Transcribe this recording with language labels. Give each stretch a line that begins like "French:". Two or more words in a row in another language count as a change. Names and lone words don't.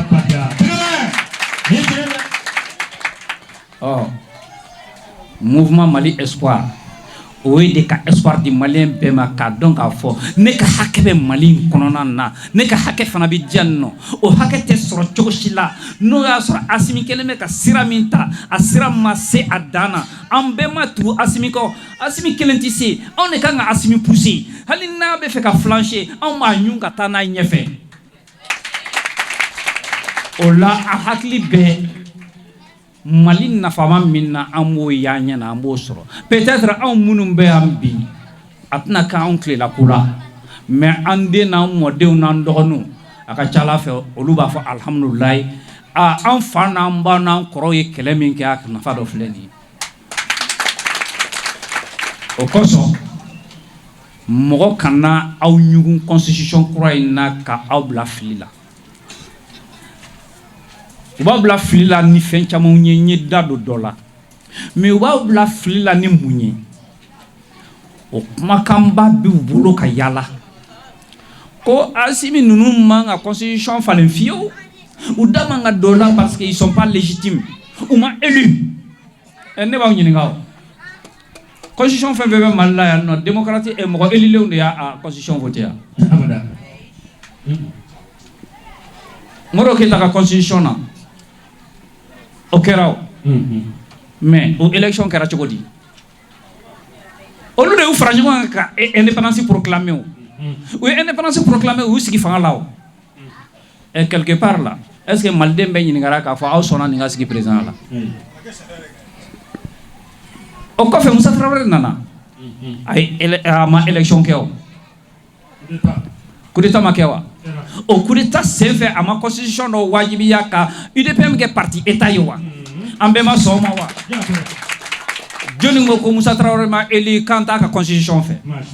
Bambara: mouvement Mali Espoir o ye de ka espoir di malien bɛɛ ma k'a dɔn k'a fɔ ne ka hakɛ bɛ Mali in kɔnɔna na ne ka hakɛ fana bɛ diyan nɔ o hakɛ tɛ sɔrɔ cogo si la n'o y'a sɔrɔ Asimi kelen bɛ ka sira min ta a sira ma se a dan na an bɛɛ ma tugu Asimi kɔ Asimi kelen tɛ se anw de kan ka Asimi pousser hali n'a bɛ fɛ ka flancher anw b'a ɲun ka taa n'a ye ɲɛfɛ o la a hakili bɛɛ Mali nafama min na an b'o y'a ɲɛna an b'o sɔrɔ peut-être anw minnu bɛ yan bi a tɛna kɛ anw tilela ko la mais an den n'an mɔdenw n'an dɔgɔninw a ka ca Ala fɛ olu b'a fɔ alhamdulilayi an fa n'an ba n'an kɔrɔw ye kɛlɛ min kɛ a nafa dɔ filɛ nin ye o kosɔn mɔgɔ kana aw ɲugun constitution kura in na ka aw bila fili la u b'a bila fili la ni fɛn camanw ye n ye da don dɔ la mais u b'a bila fili la ni mun ye o kumakanba b'u bolo ka yala ko Asimi ninnu man ka constitution falen fiyewu u da man ka don la
French: parce que ils sont pas légitimes
Bambara: u ma élu ne b'aw ɲininka o constitution fɛn fɛn bɛ Mali la yan nɔ démocrate mɔgɔ élilenw de y'a
French: constitution voté
Bambara: yan Modibo Keyita ka constitution na o kɛra o mais o élection kɛra cogo di olu de y'u fara ɲɔgɔn kan ka
French: indépendance proclamer
Bambara: o u ye
French: indépendance proclamer
Bambara: u y'u sigi fanga la o
French: et quelque part là est-ce que
Bambara: maliden bɛ ɲininkara k'a fɔ aw sɔnna nin ka sigi président la o kɔfɛ Musa Tarawele nana a ma élection kɛ o
French: coup d'état
Bambara: ma kɛ wa o
French: coup d'état
Bambara: sen fɛ a ma constitution dɔ wajibiya ka UDPM kɛ
French: parti état
Bambara: ye wa an bɛɛ ma sɔn o ma wa joni ko ko Musa Tarawele ma élu kan t'a ka constitution fɛ